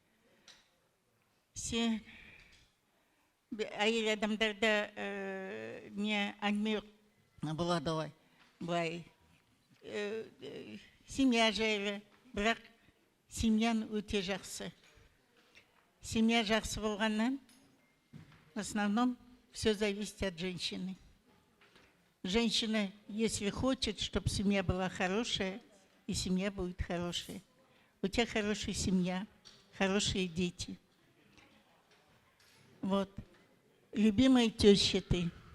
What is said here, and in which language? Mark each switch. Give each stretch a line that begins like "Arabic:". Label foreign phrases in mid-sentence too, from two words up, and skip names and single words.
Kazakh: Сен әйел адамдарда не әңгіме болады ғой. Былай семья жайлы, бірақ семьян өте жақсы. Семья жақсы болғаннан,
Russian: в основном все зависит от женщины. Женщина, если хочет, чтобы семья была хорошая, и семья будет хорошая. У тебя хорошая семья, хорошие дети. Вот. Любимая теща ты.